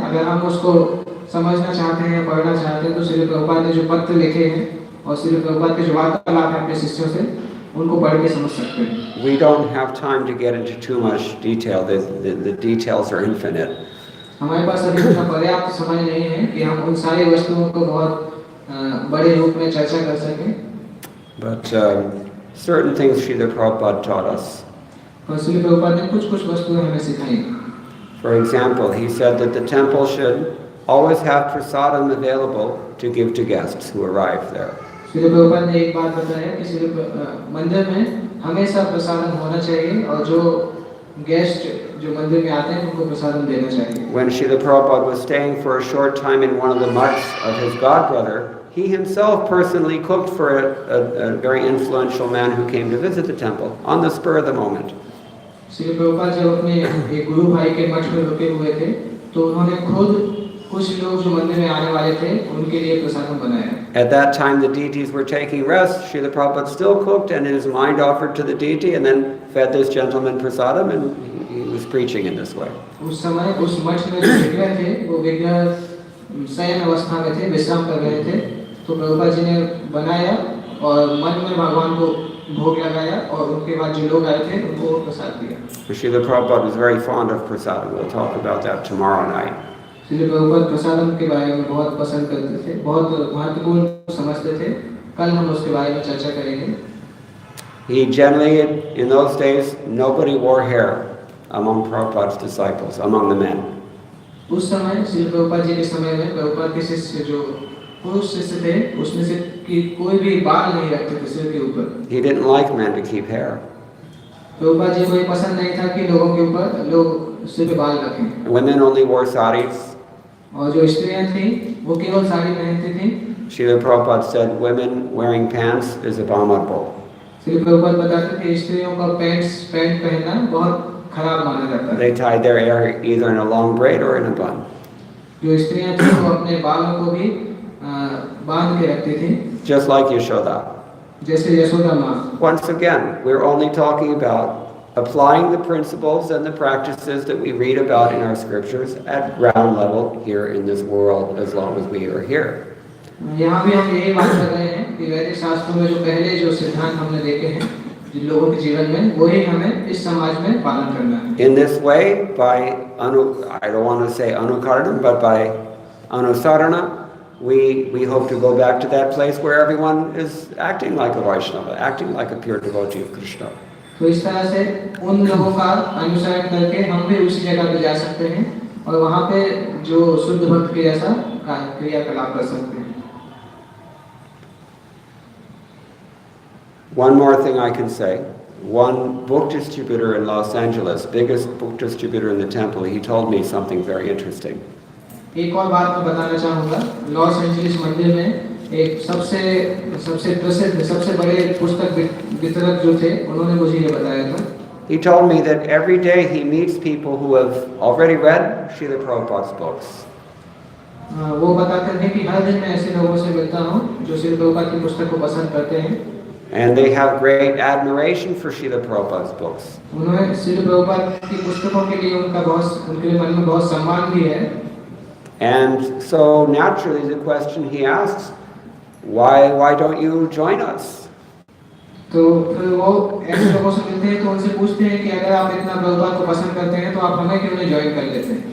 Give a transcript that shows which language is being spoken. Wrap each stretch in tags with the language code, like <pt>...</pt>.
<hi>अगर हम उसको समझना चाहते हैं या पढ़ना चाहते हैं तो श्री प्रभुपाद ने जो पत्र लिखे हैं और श्री प्रभुपाद के जो वार्तालाप है अपने शिष्यों से उनको पढ़ के समझ सकते हैं।</hi> <en>We don't have time to get into too much detail. The details are infinite.</en> <hi>हमारे पास अभी इतना पर्याप्त समय नहीं है कि हम उन सारी वस्तुओं को बहुत बड़े रूप में चर्चा कर सकें।</hi> <en>But certain things Srila Prabhupada taught us.</en> <hi>और श्री प्रभुपाद ने कुछ वस्तुएं हमें सिखाई।</hi> <en>For example, he said that the temple should always have prasadam available to give to guests who arrive there.</en> <hi>Shri Prabhupada ने एक बात बताया कि श्री मंदिर में हमेशा प्रसादम होना चाहिए और जो गेस्ट जो मंदिर में आते हैं उनको प्रसादम देना चाहिए।</hi> <en>When Srila Prabhupada was staying for a short time in one of the mutts of his godbrother, he himself personally cooked for a very influential man who came to visit the temple on the spur of the moment.</en> <hi>Shri Prabhupada जब अपने एक गुरु भाई के मठ में रुके हुए थे तो उन्होंने खुद कुछ लोग जो मंदिर में आने वाले थे उनके लिए प्रसादम बनाया।</hi> <en>At that time the deities were taking rest. Srila Prabhupada still cooked and in his mind offered to the deity and then fed this gentleman prasadam and he was preaching in this way.</en> <hi>उस समय उस मठ में जो विग्रह थे वो विग्रह शयन अवस्था में थे, विश्राम कर रहे थे। तो प्रभुपाद जी ने बनाया और मन में भगवान को भोग लगाया और उनके बाद जो लोग आए थे उनको प्रसाद दिया।</hi> <en>Srila Prabhupada was very fond of prasadam. We'll talk about that tomorrow night.</en> <hi>Shri Prabhupada प्रसादम के बारे में बहुत पसंद करते थे, बहुत महत्वपूर्ण समझते थे। कल हम उसके बारे में चर्चा करेंगे।</hi> <en>He generally, in those days, nobody wore hair among Prabhupada's disciples, among the men.</en> <hi>उस समय श्री प्रभुपाद जी के समय में प्रभुपाद के शिष्य जो पुरुष शिष्य थे उसमें से कोई भी बाल नहीं रखते थे सिर के ऊपर।</hi> <en>He didn't like men to keep hair.</en> <hi>Prabhupada ji को ये पसंद नहीं था कि लोगों के ऊपर लोग सिर पे बाल रखें।</hi> <en>Women only wore saris.</en> <hi>और जो स्त्रियां थीं वो केवल साड़ी पहनती थीं।</hi> <en>Srila Prabhupada said women wearing pants is abominable.</en> <hi>Shri Prabhupada बताते थे स्त्रियों का पैंट पहनना बहुत खराब माना जाता है।</hi> <en>They tied their hair either in a long braid or in a bun.</en> <hi>जो स्त्रियां थीं वो अपने बालों को भी बांध के रखती थीं।</hi> <en>Just like Yashoda.</en> <hi>जैसे यशोदा माँ।</hi> <en>Once again, we're only talking about applying the principles and the practices that we read about in our scriptures at ground level here in this world as long as we are here.</en> <hi>यहाँ भी हम यही बात कर रहे हैं कि वैदिक शास्त्रों में जो पहले जो सिद्धांत हमने देखे हैं जिन लोगों के जीवन में वही हमें इस समाज में पालन करना है।</hi> <en>In this way, by I don't want to say anukaranam, but by anusarana, we hope to go back to that place where everyone is acting like a Vaishnava, acting like a pure devotee of Krishna.</en> <hi>तो इस तरह से उन लोगों का अनुसरण करके हम भी उसी जगह पे जा सकते हैं और वहाँ पे जो शुद्ध भक्त के जैसा क्रियाकलाप कर सकते हैं।</hi> <en>One more thing I can say. One book distributor in Los Angeles, biggest book distributor in the temple, he told me something very interesting.</en> <hi>एक और बात मैं बताना चाहूँगा। लॉस एंजलिस मंदिर में एक सबसे प्रसिद्ध सबसे बड़े पुस्तक वितरक जो थे उन्होंने मुझे ये बताया था।</hi> <en>He told me that every day he meets people who have already read Srila Prabhupada's books.</en> <hi>वो बताते थे कि हर दिन मैं ऐसे लोगों से मिलता हूँ जो श्री प्रभुपाद की पुस्तक को पसंद करते हैं।</hi> <en>And they have great admiration for Srila Prabhupada's books.</en> <hi>उन्होंने श्री प्रभुपाद की पुस्तकों के लिए उनके मन में बहुत सम्मान भी है।</hi> <en>And so naturally the question he asks, why don't you join us?</en> <hi>तो फिर वो ऐसे लोगों से मिलते हैं तो उनसे पूछते हैं कि अगर आप इतना प्रभुपाद को पसंद करते हैं तो आप हमें क्यों नहीं ज्वाइन कर लेते हैं?</hi>